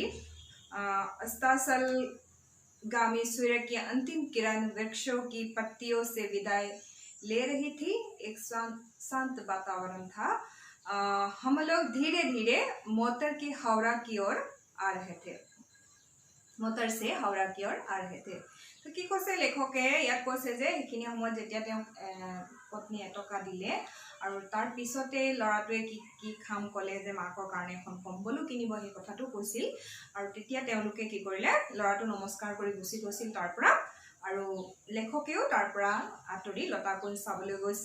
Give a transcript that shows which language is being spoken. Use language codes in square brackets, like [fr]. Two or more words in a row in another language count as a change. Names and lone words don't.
[hi] अस्ताचल गामी सूर्य की अंतिम किरण वृक्षों की पत्तियों से विदाई ले रही थी। एक शांत वातावरण था। हम लोग धीरे धीरे मोटर से हावड़ा की ओर आ रहे थे। [as] तो কি কৈছে লেখকে ইয়াত কৈছে যে এইখিনি সময়ত যেতিয়া তেওঁ পত্নী এটকা দিলে আৰু তাৰ পিছতে ল'ৰাটোৱে কি খাম ক'লে যে মাকৰ কাৰণে এখন কম্বলো কিনিব, সেই কথাটো কৈছিল। আৰু তেতিয়া তেওঁলোকে কি কৰিলে, ল'ৰাটো নমস্কাৰ কৰি গুচি গৈছিল তাৰ পৰা, আৰু লেখকেও তাৰ পৰা আঁতৰি লতাকুঞ্জ চাবলৈ গৈছিল।